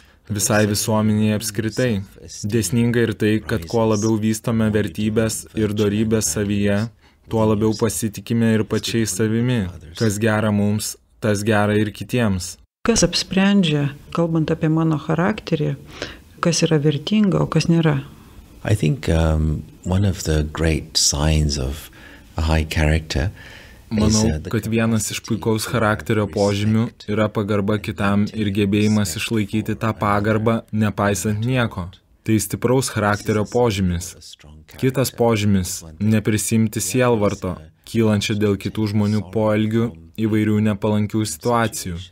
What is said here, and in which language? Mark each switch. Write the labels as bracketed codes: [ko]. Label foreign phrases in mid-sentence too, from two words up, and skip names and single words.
[lt] Visai visuomenėje apskritai. Dėsninga ir tai, kad kuo labiau vystome vertybės ir dorybės savyje, tuo labiau pasitikime ir pačiais savimi. Kas gera mums, tas gera ir kitiems. Kas apsprendžia, kalbant apie mano charakterį, kas yra vertinga, o kas nėra? [en] I think one of the great signs of a high character [lt] Manau, kad vienas iš puikaus charakterio požymių yra pagarba kitam ir gebėjimas išlaikyti tą pagarbą, nepaisant nieko. Tai stipraus charakterio požymis. Kitas požymis – neprisimti sielvarto, kylančio dėl kitų žmonių poelgių įvairių nepalankių situacijų.